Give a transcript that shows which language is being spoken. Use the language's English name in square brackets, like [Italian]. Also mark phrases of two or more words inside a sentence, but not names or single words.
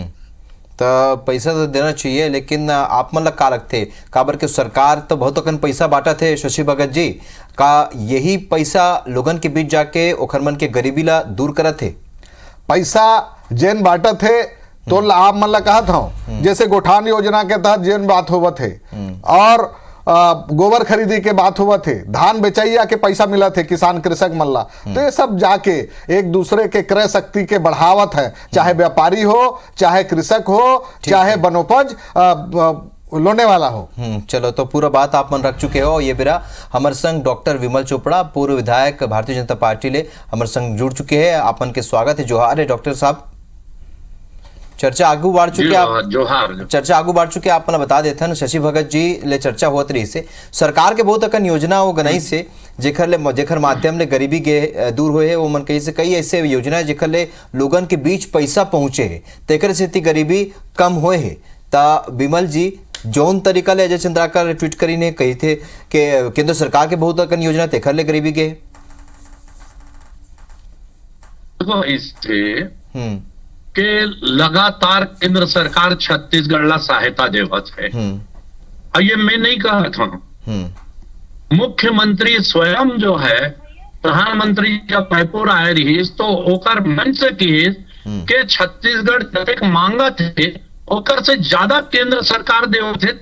[Chhattisgarhi] तो पैसा तो देना चाहिए, लेकिन आप मन का लगते काबर के सरकार तो बहुत अकन पैसा बांटा थे शशि भगत जी, का यही पैसा लोगन के बीच जाके ओखर मन के गरीबी ला दूर करत थे। पैसा जेन बांटा थे तो आप मन ला कहा था जैसे गोठान योजना के तहत जेन बात होवत है और गोबर खरीदी के बात हुआ थे, धान बेचैया के पैसा मिला थे किसान कृषक मल्ला, तो ये सब जाके एक दूसरे के क्रय शक्ति के बढ़ावत है, चाहे व्यापारी हो, चाहे कृषक हो, चाहे बनोपज लोने वाला हो। चलो तो पूरा बात आप मन रख चुके हो। ये बेरा हमारे संग डॉक्टर विमल चोपड़ा, पूर्व विधायक भारतीय जनता पार्टी ले हमारे संग जुड़ चुके हैं। आप मन के स्वागत है, जोहार है डॉक्टर साहब। चर्चा आगू बढ़ चुके आप मन बता देते हैं शशि भगत जी ले चर्चा होत रही से सरकार के बहुत अकन योजना वो गनाई से जेखर माध्यम ले गरीबी के दूर हुए है। वो मन कही से कई ऐसे योजना जेखर ले लोगन के बीच पैसा पहुंचे है, तेकर से गरीबी कम हुए है। ता विमल जी जौन तरीका ले अजय चंद्राकर ट्वीट करी ने कही थे कि केंद्र सरकार के बहुत अकन योजना तेखर ले गरीबी के के लगातार केंद्र सरकार छत्तीसगढ़ ला सहायता देवत है। और ये मैं नहीं कहा था, मुख्यमंत्री स्वयं जो है प्रधानमंत्री जब रायपुर आए रही तो ओकर मन से की के छत्तीसगढ़ जतेक मांगा थे ओकर से ज्यादा केंद्र सरकार देवत है।